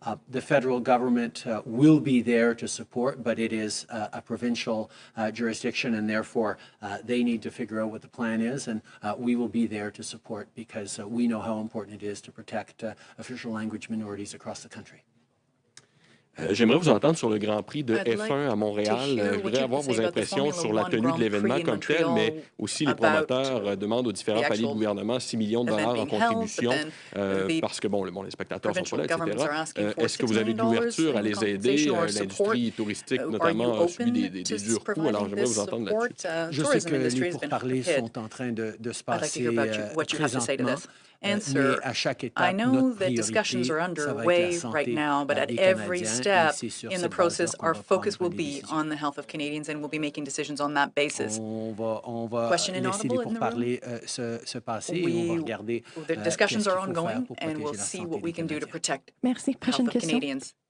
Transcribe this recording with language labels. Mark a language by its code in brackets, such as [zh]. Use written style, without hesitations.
[en] The federal government will be there to support, but it is a provincial jurisdiction, and therefore they need to figure out what the plan is, and we will be there to support because we know how important it is to protect official language minorities across the country. [fr] J'aimerais vous entendre sur le Grand Prix de F1 à Montréal. Je voudrais avoir vos impressions sur la tenue de l'événement comme tel, mais aussi les promoteurs demandent aux différents paliers de gouvernement 6 millions de dollars en contribution parce que, bon, les spectateurs sont pas là, etc. Est-ce que vous avez de l'ouverture à les aider? L'industrie touristique, notamment, a subi des durs coups. Alors, j'aimerais vous entendre là-dessus. Je sais que les pourparlers sont en train de se passer présentement. [en] Answer, I know that discussions are underway right now, but at every step in the process, our focus will be on the health of Canadians, and we'll be making decisions on that basis. Question inaudible in the room? The discussions are ongoing, and we'll see what we can do to protect the health of Canadians.